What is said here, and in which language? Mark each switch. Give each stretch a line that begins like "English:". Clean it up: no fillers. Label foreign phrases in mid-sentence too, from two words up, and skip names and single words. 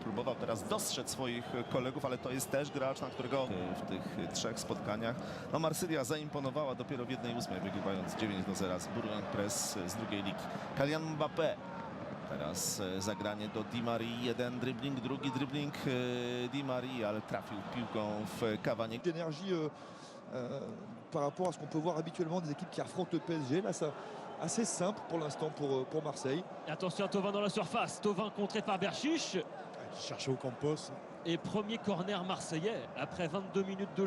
Polish: Próbował teraz dostrzec swoich kolegów, ale to jest też gracz, na którego w tych 3 spotkaniach no Marsylia zaimponowała dopiero w 1/8, wygrywając 9-0 z Bourg-en-Bresse z drugiej ligi. Kylian Mbappé. Teraz zagranie do Di Marii, jeden dribbling, drugi dribbling Di Marii, ale trafił piłką w Cavani.
French: D'énergie par rapport à ce qu'on peut voir habituellement des équipes qui affrontent le PSG. Là, ça assez simple pour l'instant pour Marseille. Attention à Thauvin dans la surface. Thauvin contré par Berchiche. Chercher Ocampos. Et premier corner marseillais après 22 minutes de jeu.